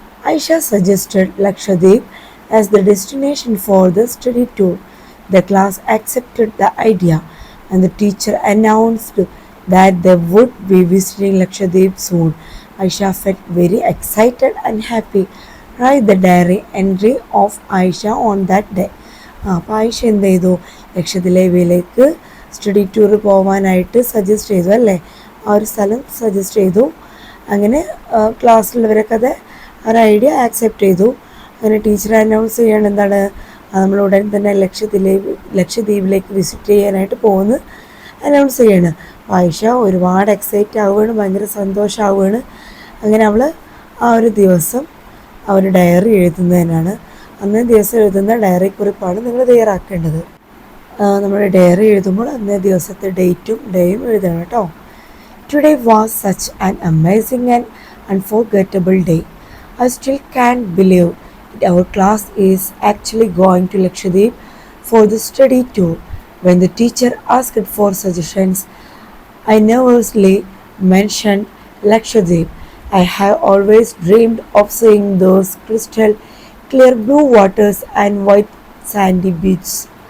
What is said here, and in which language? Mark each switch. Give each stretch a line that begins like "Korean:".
English: Aisha suggested Lakshadweep as the destination for the study tour. The class accepted the idea and the teacher announced that they would be visiting Lakshadweep soon. Aisha felt very excited and happy. Write the diary entry of Aisha on that day.
Malayalam: അപ്പോൾ ആയിഷ എന്ത് ചെയ്തു, ലക്ഷദ്വീപിലേക്ക് study tour പോകാനായിട്ട് suggest ചെയ്തു അല്ലേ, ആ ഒരു സ്ഥലം suggest ചെയ്തു. അങ്ങനെ ക്ലാസ്സിലുള്ളവരൊക്കെ അത് ഒരു ഐഡിയ ആക്സെപ്റ്റ് ചെയ്തു. അങ്ങനെ ടീച്ചർ അനൗൺസ് ചെയ്യണം, എന്താണ്, നമ്മൾ ഉടൻ തന്നെ ലക്ഷദ്വീപിലേക്ക് വിസിറ്റ് ചെയ്യാനായിട്ട് പോകുന്നു അനൗൺസ് ചെയ്യണം. ആയിഷ ഒരുപാട് എക്സൈറ്റ് ആവുകയാണ്, ഭയങ്കര സന്തോഷമാവുകയാണ്. അങ്ങനെ അവൾ ആ ഒരു ദിവസം ആ ഒരു ഡയറി എഴുതുന്നതിനാണ്, അന്നേ ദിവസം എഴുതുന്ന ഡയറി കുറിപ്പാണ് നിങ്ങൾ തയ്യാറാക്കേണ്ടത്. നമ്മൾ ഡയറി എഴുതുമ്പോൾ അന്നേ ദിവസത്തെ ഡേറ്റും ഡേയും എഴുതണം കേട്ടോ.
English: Today was such an amazing and unforgettable day. I still can't believe it. Our class is actually going to Lakshadweep for the study tour. When the teacher asked for suggestions, I nervously mentioned Lakshadweep. I have always dreamed of seeing those crystal clear blue waters and white sandy beaches.